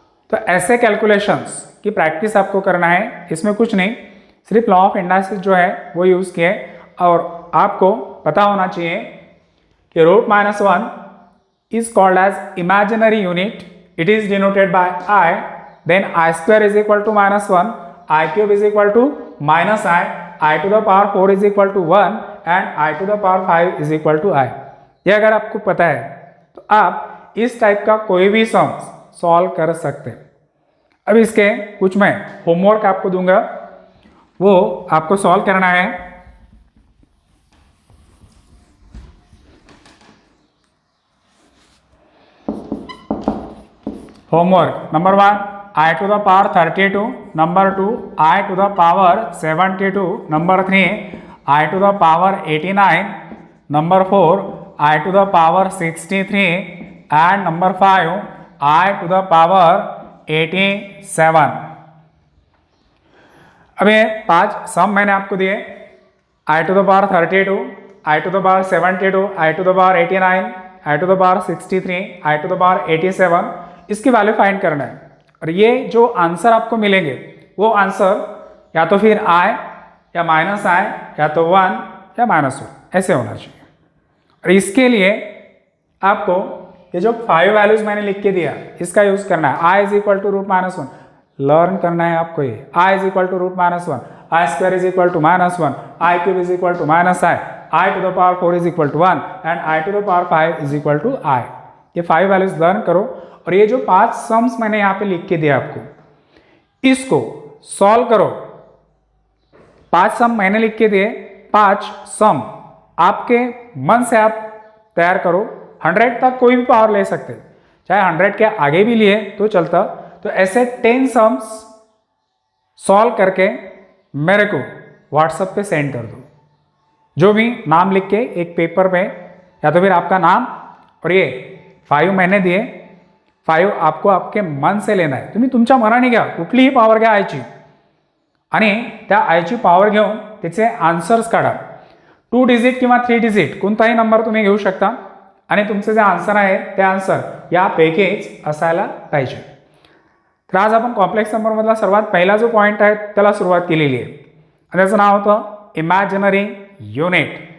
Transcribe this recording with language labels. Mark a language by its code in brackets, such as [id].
[hi] तो ऐसे कैलकुलेशंस की प्रैक्टिस आपको करना है, इसमें कुछ नहीं, सिर्फ लॉ ऑफ इंडाइसिस जो है वो यूज़ किए और आपको पता होना चाहिए कि √-1 [en] is called as imaginary unit. It is denoted by I. Then I square is equal to -1, I cube is equal to -I to the power 4 is equal to 1 and I to the power 5 is equal to I. [hi] ये अगर आपको पता है तो आप इस type का कोई भी सम सॉल्व कर सकते हैं। अब इसके कुछ मैं होमवर्क आपको दूंगा, वो आपको सॉल्व करना है। Homework number 1 I to the power 32, number 2 I to the power 72, number 3 I to the power 89, number 4 I to the power 63 and number 5 I to the power 87। अब ये 5 सम मैंने आपको दिए, I to the power 32, I to the power 72, I to the power 89, I to the power 63, I to the power 87, इसकी value find करना है। और ये जो आंसर आपको मिलेंगे वो आंसर या तो फिर I या -I या तो 1 या -1 ऐसे होना चाहिए। और इसके लिए आपको ये जो 5 वैल्यूज मैंने लिख के दिया इसका यूज करना है। I = √-1 लर्न करना है आपको ये। [en] I = √-1, I² is equal to -1, I cube is equal to -I to the power 4 is equal to 1 and I to the power 5 is equal to I। [hi] ये 5 वैल्यूज लर्न करो और ये जो 5 सम्स मैंने यहाँ पे लिख के दिया आपको, इसको सॉल्व करो। 5 सम मैंने लिख के दिए, 5 सम आपके मन से आप तैयार करो। 100 तक कोई भी पावर ले सकते, चाहे 100 के आगे भी लिए तो चलता। तो ऐसे 10 सम्स सॉल्व करके मेरे को व्हाट्सएप पे सेंड कर दो। जो भी नाम लिख के एक पेपर पे, या तो फिर आपका नाम और ये 5 मैंने दिए, 5 आपको आपके मन से लेना [mr] आहे। तुम्ही तुमच्या मनाने घ्या, कुठलीही पॉवर घ्या आयची आणि त्या आयची पॉवर घेऊन त्याचे आन्सर्स काढा। 2 डिजिट किंवा 3 डिजिट कोणताही नंबर तुम्ही घेऊ शकता आणि तुमचे जे आन्सर आहे ते आन्सर यापैकीच असायला पाहिजे। तर आज आपण कॉम्प्लेक्स नंबरमधला सर्वात पहिला जो पॉईंट आहे त्याला सुरुवात केलेली आहे आणि त्याचं नाव होतं इमॅजिनरी युनिट।